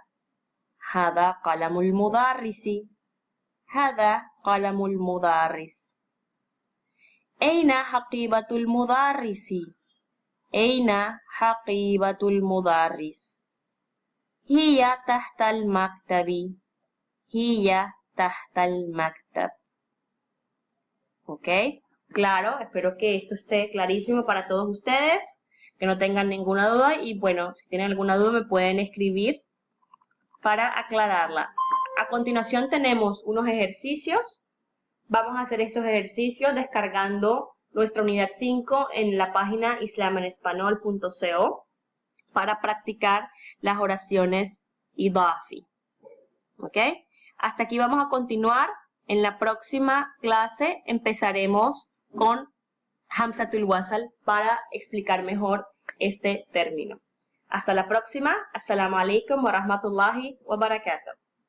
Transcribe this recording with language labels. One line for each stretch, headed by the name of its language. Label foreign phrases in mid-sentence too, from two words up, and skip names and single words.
Arabic: هذا قلم المدرس. هذا قلم المدرس. أين حقيبة المدرس؟ أين حقيبة المدرس؟ هي تحت المكتب. هي تحت المكتب.
Spanish: ¿Ok? Claro, espero que esto esté clarísimo para todos ustedes, que no tengan ninguna duda y bueno, si tienen alguna duda me pueden escribir para aclararla. A continuación tenemos unos ejercicios. Vamos a hacer estos ejercicios descargando nuestra unidad 5 en la página islamenespanol.co para practicar las oraciones idafi. ¿Ok? Hasta aquí vamos a continuar. En la próxima clase empezaremos con
Arabic: همزة الوصل
Spanish: para explicar mejor este término. Hasta la próxima.
Arabic: السلام عليكم ورحمة الله وبركاته.